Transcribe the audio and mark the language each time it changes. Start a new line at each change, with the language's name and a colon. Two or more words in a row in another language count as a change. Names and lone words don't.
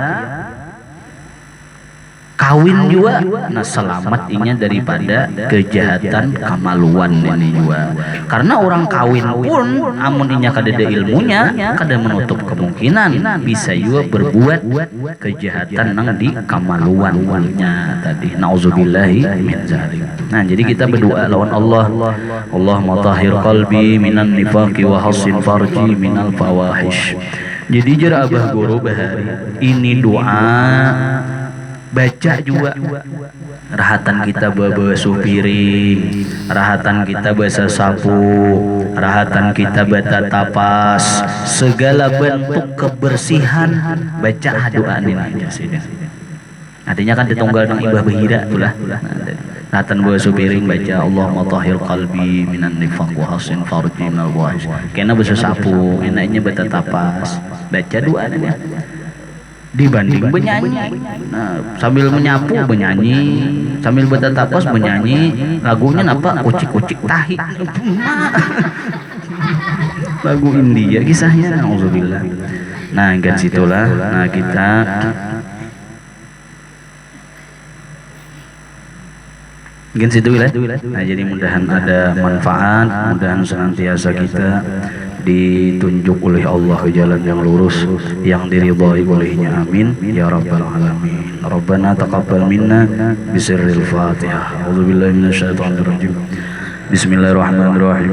Banjar: kawin juga nah selamat inya daripada kejahatan kemaluan ini juga, karena orang kawin pun amun inya kadada ilmunya kada menutup kemungkinan bisa juga berbuat kejahatan nang di kemaluannya tadi.
Arabic: نعوذ بالله من ذلك.
Banjar: Nah jadi kita berdoa lawan Allah,
Arabic: اللهم طهر قلبي من النفاق وحصن فرجي من الفواحش.
Banjar: Jadi jera abah guru bahari ini doa baca juga rahatan kita basuh piring, rahatan kita basa sapu, rahatan kita bata tapas, segala bentuk kebersihan baca doa ini aja sih. Artinya kan ditunggal nang ibah bahira tulah. Rahatan basuh piring baca
Arabic: اللهم طهر قلبي من النفاق وحصن فرجي من الفواحش.
Banjar: Kena basa sapu, enaknya bata tapas, baca doa ini. Dibanding menyanyi, nah, sambil menyapu menyanyi, sambil bertatapas menyanyi, lagunya apa? Kucik-kucik tahi, lagu India kisahnya, alhamdulillah. Nah, kan situlah, nah kita mungkin situ lah. Nah jadi mudahan ada manfaat, mudahan senantiasa kita ditunjuk oleh Allah ke jalan yang lurus yang diridhai olehnya,
Arabic: آمين يا رب العالمين. ربنا تقبل منا بسر الفاتحة. أعوذ بالله من الشيطان الرجيم. بسم الله الرحمن الرحيم.